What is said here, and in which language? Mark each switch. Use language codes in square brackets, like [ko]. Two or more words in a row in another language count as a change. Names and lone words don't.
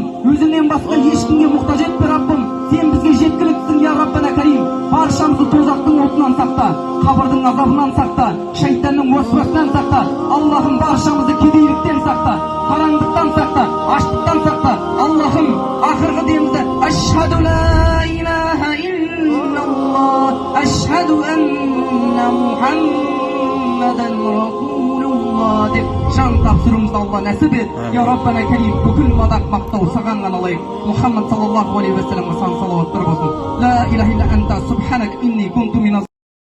[kk] Өзіңнен басқа ешкімге мұқтаж етпе Раббым. Сен бізге жеткіліктісің, [ar] يا ربنا كريم. [kk] Баршамызды тозақтың отынан сақта, қабірдің азабынан сақта, шайтанның уасуасынан сақта. Аллахым, баршамызды кедейліктен сақта, қараңдықтан сақта, аштықтан сақта. Аллахым, ақырғы демізді [ar] أشهد أن لا إله إلا الله أشهد أن محمدا رسول الله [kk] деп жан тапсыруымызды Алла нәсіп ет. [ar] يا ربنا كريم, [kk] бүкіл мадақ мақтау саған ғана лайық. Мұхаммад [ar] صلى الله عليه وسلم [kk] сан салауаттар болсын. [ar] لا إله إلا أنت سبحانك إني كنت من